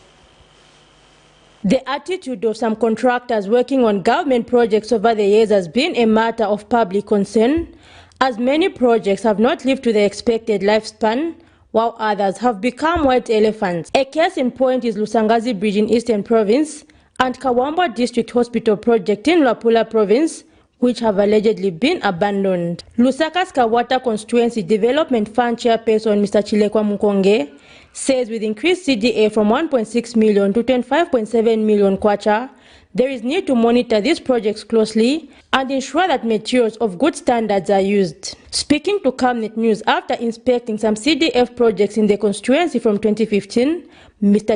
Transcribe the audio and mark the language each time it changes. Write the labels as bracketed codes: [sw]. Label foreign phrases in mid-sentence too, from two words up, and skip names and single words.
[en] The attitude of some contractors working on government projects over the years has been a matter of public concern, as many projects have not lived to the expected lifespan, while others have become white elephants. A case in point is Lusangazi Bridge in Eastern Province and Kawambwa District Hospital project in Luapula Province, which have allegedly been abandoned. Lusaka's Kawata Constituency Development Fund Chairperson Mr. Chilekwa Munkonge says with increased CDA from 1.6 million to 25.7 million kwacha, there is need to monitor these projects closely and ensure that materials of good standards are used. Speaking to Camnet News after inspecting some CDF projects in the constituency from 2015, Mr.